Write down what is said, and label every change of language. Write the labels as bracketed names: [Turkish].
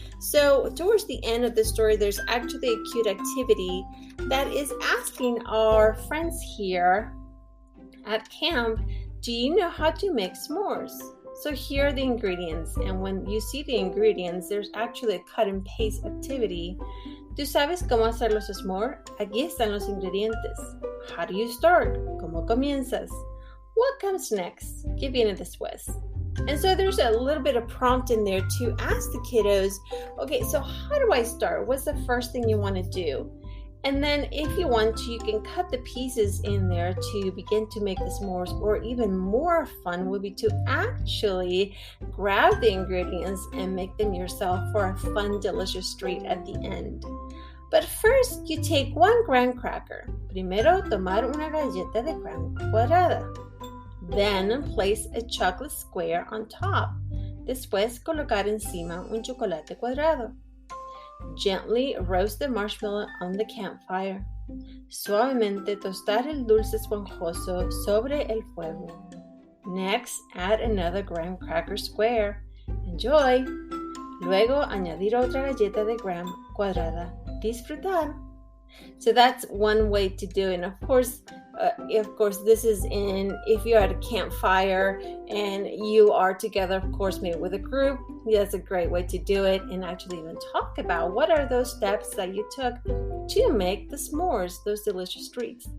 [English] So towards the end of the story, there's actually a cute activity that is asking our friends here at camp, do you know how to make s'mores? So here are the ingredients, and when you see the ingredients, there's actually a cut and paste activity. [Spanish] ¿Tú sabes cómo hacer los s'mores? Aquí están los ingredientes. [English] How do you start? [Spanish] ¿Cómo comienzas? [English] What comes next? [Spanish] ¿Qué viene después? [English] And so there's a little bit of prompt in there to ask the kiddos, okay, so how do I start? What's the first thing you want to do? And then if you want to, you can cut the pieces in there to begin to make the s'mores, or even more fun would be to actually grab the ingredients and make them yourself for a fun, delicious treat at the end. But first, you take 1 graham cracker. [Spanish] Primero, tomar una galleta de graham cuadrada. [English] Then, place a chocolate square on top. [Spanish] Después, colocar encima un chocolate cuadrado. [English] Gently roast the marshmallow on the campfire. [Spanish] Suavemente tostar el dulce esponjoso sobre el fuego. [English] Next, add another graham cracker square. Enjoy! [Spanish] Luego, añadir otra galleta de graham cuadrada. Disfrutar! [English] So that's one way to do it. And of course, this is if you're at a campfire and you are together, of course, maybe with a group, that's a great way to do it, and actually even talk about what are those steps that you took to make the s'mores, those delicious treats.